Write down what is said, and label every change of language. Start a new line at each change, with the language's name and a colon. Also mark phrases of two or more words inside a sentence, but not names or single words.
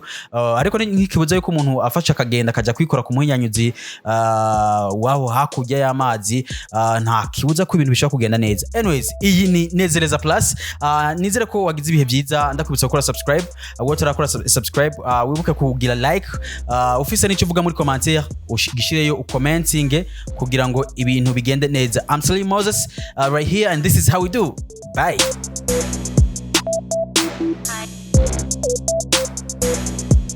Rundi: Ariko nkikibuza yuko umuntu afasha akagenda akaja kwikora ku muhinyanyuzi waho hakurya y'amazi, nta kibuza ko ibintu bishaka kugenda neza. Anyways, iyi ni Ndizera Plus. Nizere ko wagize ibihe byiza. Ndakubitsa gukora subscribe, wotarakora subscribe, wibuke kugira like, ufise n'icyo uvuga muri commentaire ugishireyo ucommenting kugira ngo ibintu bigende neza.
English: I'm Salim Moses right here, and this is how we do. Bye.